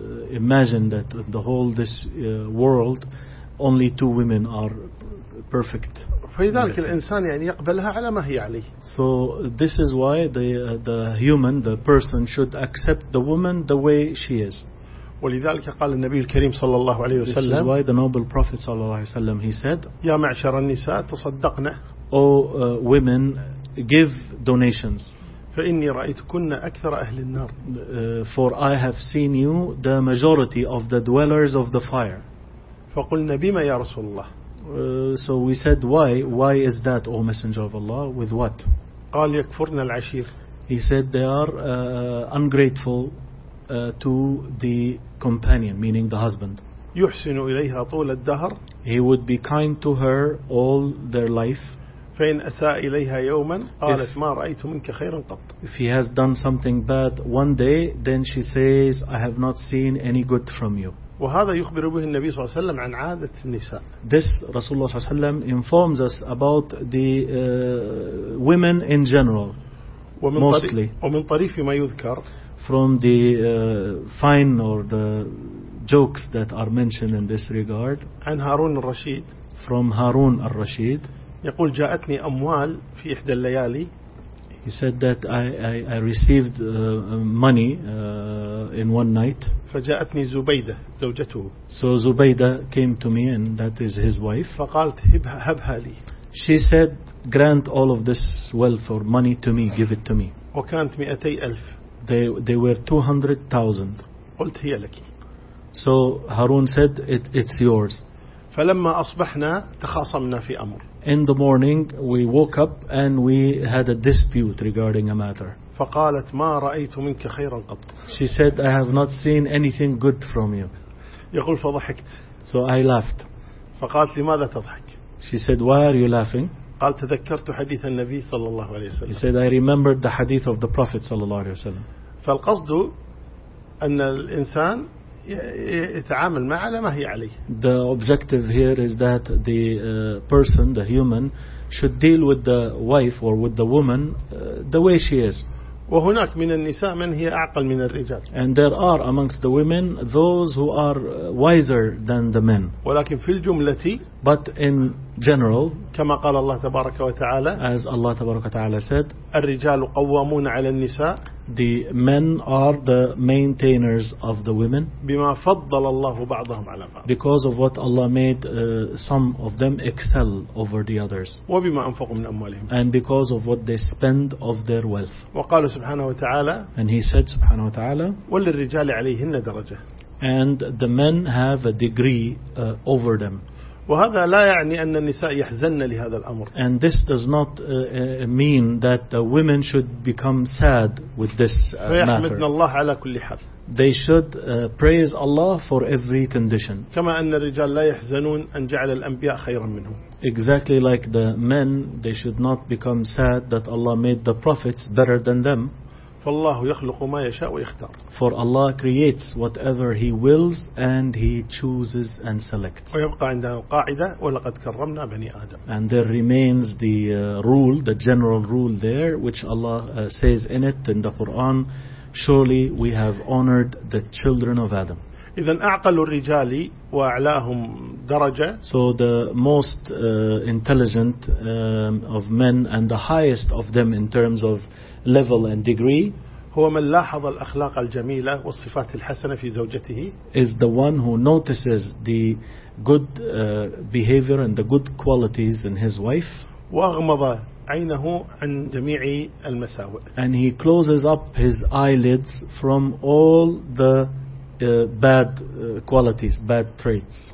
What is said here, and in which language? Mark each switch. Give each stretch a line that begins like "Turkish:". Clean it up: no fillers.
English: Imagine that the whole this world, only two women are perfect.
Arabic: فذلك الإنسان يعني يقبلها على ما هي عليه.
English: So this is why the human, the person, should accept the woman the way she is.
Arabic: ولذلك قال النبي الكريم صلى الله عليه وسلم.
English: This is why the noble prophet
Arabic: صلى الله عليه وسلم
English: he said.
Arabic: يا معشر النساء تصدقنا.
English: O women, give donations.
Arabic: فإني رأيتكن أكثر أهل النار.
English: For I have seen you the majority of the dwellers of the fire.
Arabic: فقلنا بما يا رسول الله.
English: So we said, why is that, O Messenger of Allah? With what?
Arabic: قال يكفرنا العشير.
English: He said they are ungrateful to the companion, meaning the husband.
Arabic: يحسن إليها طول الدهر.
English: He would be kind to her all their life.
Arabic: فإن أساء إليها يوما قالت ما رأيت منك خيرا قط.
English: If he has done something bad one day, then she says, I have not seen any good from you.
Arabic: وهذا يخبر به النبي صلى الله عليه وسلم عن عادة النساء.
English: This
Arabic: رسول الله صلى الله عليه وسلم
English: informs us about the women in general, mostly.
Arabic: ومن طريف ما يذكر.
English: From the fine or the jokes that are mentioned in this regard.
Arabic: عن هارون الرشيد.
English: From هارون الرشيد.
Arabic: يقول جاءتني أموال في إحدى الليالي.
English: He said that I received money in one night.
Arabic: فجاءتني زبيدة زوجته.
English: So Zubaydah came to me, and that is his wife.
Arabic: فقالت هبها لي.
English: She said, "Grant all of this wealth or money to me. Give it to me."
Arabic: وكانت 200,000.
English: They were 200,000.
Arabic: قلت هي لك.
English: So Harun said, "It's yours."
Arabic: فلما أصبحنا تخاصمنا في أمر.
English: In the morning, we woke up and we had a dispute regarding a matter.
Arabic: فقالت ما رأيت منك خيرا قط.
English: She said, I have not seen anything good from you.
Arabic: يقول فضحكت.
English: So I laughed.
Arabic: فقالت لماذا تضحك.
English: She said, why are you laughing?
Arabic: قال تذكرت حديث النبي صلى الله عليه وسلم.
English: He said, I remembered the hadith of the Prophet
Arabic: صلى الله عليه وسلم. فالقصد أن الإنسان يتعامل ما على ما هي عليه.
English: The objective here is that the person, the human, should deal with the wife or with the woman the way she is.
Arabic: وهناك من النساء من هي أعقل من الرجال.
English: And there are amongst the women those who are wiser than the men.
Arabic: ولكن في الجملة.
English: But in general.
Arabic: كما قال الله تبارك وتعالى.
English: As Allah
Arabic: تبارك وتعالى
English: said.
Arabic: الرجال قوامون على النساء.
English: The men are the maintainers of the women.
Arabic: بما فضل الله بعضهم على بعض.
English: Because of what Allah made some of them excel over the others.
Arabic: وبما أنفقوا من أموالهم.
English: And because of what they spend of their wealth.
Arabic: وقال سبحانه وتعالى.
English: And he said
Arabic: سبحانه وتعالى. وللرجال عليهن درجة.
English: And the men have a degree over them.
Arabic: وهذا لا يعني أن النساء يحزن لهذا الأمر.
English: And this does not mean that the women should become sad with this matter.
Arabic: فيحمدنا الله على كل حال.
English: They should praise Allah for every condition.
Arabic: كما أن الرجال لا يحزنون أن جعل الأنبياء خيرا منهم.
English: Exactly like the men, they should not become sad that Allah made the prophets better than them.
Arabic: فالله يخلق ما يشاء ويختار.
English: For Allah creates whatever He wills and He chooses and selects.
Arabic: ويبقى عندنا القاعدة ولقد كرمنا بني آدم.
English: And there remains the rule, the general rule there, which Allah says in it in the Quran. Surely we have honored the children of Adam.
Arabic: إذن أعقل الرجال وأعلاهم درجة.
English: So the most intelligent of men and the highest of them in terms of level and degree.
Arabic: هو من لاحظ الأخلاق الجميلة والصفات الحسنة في زوجته.
English: Is the one who notices the good behavior and the good qualities in his wife.
Arabic: وأغمض عينه عن جميع المساوئ.
English: And he closes up his eyelids from all the bad qualities, bad traits.